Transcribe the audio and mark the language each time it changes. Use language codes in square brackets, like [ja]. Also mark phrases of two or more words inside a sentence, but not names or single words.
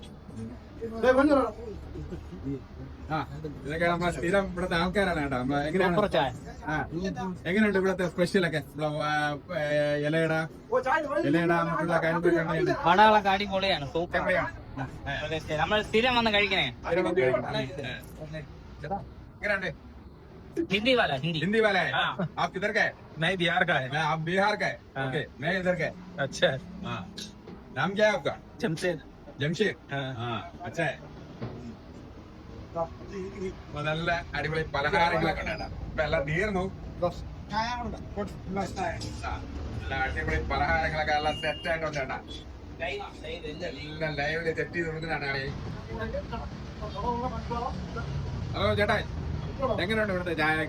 [ml] ഇതൊക്കെ നമ്മളെ സ്ഥിരം ഇവിടുത്തെ ആൾക്കാരാണ് കേട്ടോ. എങ്ങനെയുണ്ട് ഇവിടുത്തെ സ്പെഷ്യലൊക്കെ? ഇലയുടെ മറ്റുള്ള വടകളൊക്കെ അടിപൊളിയാണ്, സൂപ്പറാണ്. നമ്മൾ സ്ഥിരം വന്ന് കഴിക്കണേ. എങ്ങനെയുണ്ട്? [hi] हिंदी वाला हिंदी वाला है। आप किधर का है? मैं बिहार का है। आप बिहार का है। ओके, मैं इधर का है। अच्छा, हाँ, नाम क्या है आपका? जमशेद। जमशेद। हाँ, अच्छा है. [ml] നല്ല അടിപൊളി പലഹാരങ്ങളൊക്കെ ഉണ്ടാ. ഇപ്പൊ എല്ലാം തീർന്നു. നല്ല അടിപൊളി പലഹാരങ്ങളൊക്കെ എല്ലാം സെറ്റ് ആയിട്ടുണ്ട്. എല്ലാം ലൈവില് സെറ്റ് ചെയ്ത് കൊടുക്കുന്നതാണ്. ഹലോ ചേട്ടാ, എങ്ങനെയുണ്ട് ഇവിടുത്തെ ചായയൊക്കെ?